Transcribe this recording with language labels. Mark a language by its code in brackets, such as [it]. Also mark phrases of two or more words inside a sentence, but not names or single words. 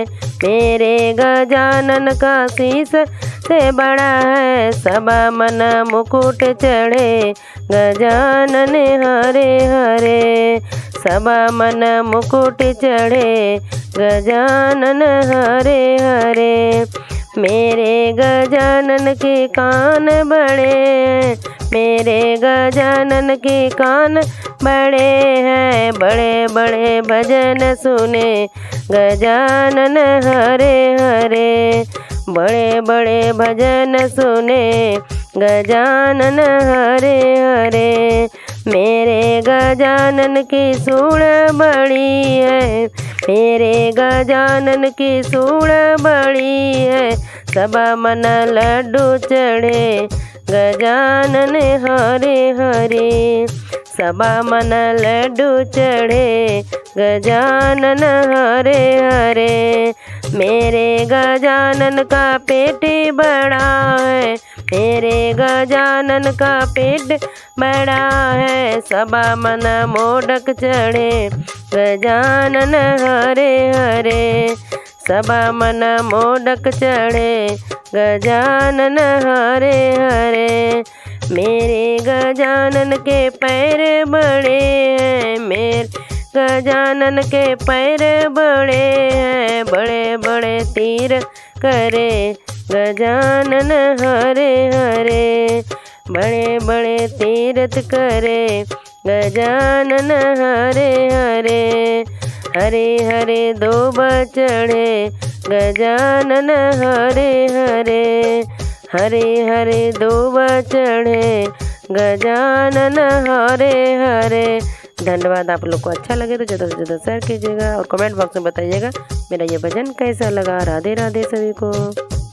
[hi] मेरे गजानन का शीश से बड़ा है। सबा मन मुकुट चढ़े, गजानन हरे हरे। सबा मन मुकुट चढ़े, गजानन हरे हरे। मेरे गजानन के कान बड़े हैं। मेरे गजानन के कान बड़े हैं। बड़े बड़े भजन सुने, गजानन हरे हरे। बड़े बड़े भजन सुने, गजानन हरे हरे। मेरे गजानन की सूंड बड़ी है। मेरे गजानन की सूंड बड़ी है। सबा मन लड्डू चढ़े, गजानन हरे हरे। सबा मन लड्डू चढ़े, गजानन हरे हरे। मेरे गजानन का पेट बड़ा है। मेरे गजानन का पेट बड़ा है। सबा मन मोदक चढ़े, गजानन हरे हरे। सबा मन मोदक चढ़े, गजानन हरे हरे। मेरे गजानन के पैर बड़े हैं। मेरे गजानन के पैर बड़े हैं। बड़े बड़े तीर करे, गजानन हरे हरे। बड़े बड़े तीर्थ करे, गजानन हरे हरे। हरे हरे दो बछड़े, गजानन हरे हरे। हरे हरे दो बछड़े, गजानन हरे हरे। धन्यवाद। आप लोग को अच्छा लगे तो ज़्यादा से ज़्यादा शेयर कीजिएगा और [en] comment box [hi] में बताइएगा मेरा ये भजन कैसा लगा। राधे राधे सभी को।